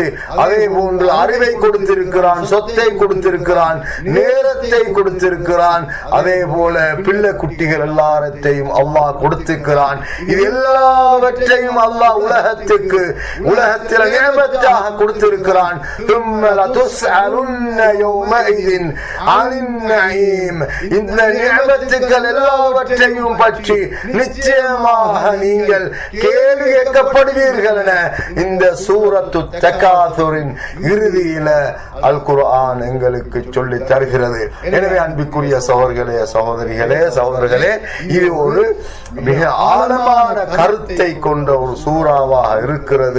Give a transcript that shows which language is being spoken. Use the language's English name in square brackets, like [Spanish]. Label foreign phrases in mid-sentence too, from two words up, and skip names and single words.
[Tamil] அதே போன்று அறிவை கொடுத்திருக்கிறான், சொத்தை கொடுத்திருக்கிறான், நேரத்தை கொடுத்திருக்கிறான், அதே போல பிள்ளை குட்டிகள் எல்லாத்தையும் அல்லாஹ் கொடுத்திருக்கிறான். இது எல்லாவற்றையும் அல்லாஹ் உலகத்தில் நிஅமத்தாக கொடுத்திருக்கிறான். [Arabic] ثم لتسألن يومئذ عن النعيم, [Tamil] இந்த நிஅமத்துக்கள் எல்லாவற்றையும் பற்றி நிச்சயமாக நீங்கள் கேள்வி கேட்கப்படுவீர்கள் என இந்த சூரத்து தகாசுரின் இறுதி ரீதியில அல் குர்ஆன் எங்களுக்கு சொல்லி தருகிறது. எனவே அன்பிற்குரிய சகோதரிகளே, இது ஒரு மிக ஆழமான கருத்தை கொண்ட ஒரு சூறாவாக இருக்கிறது.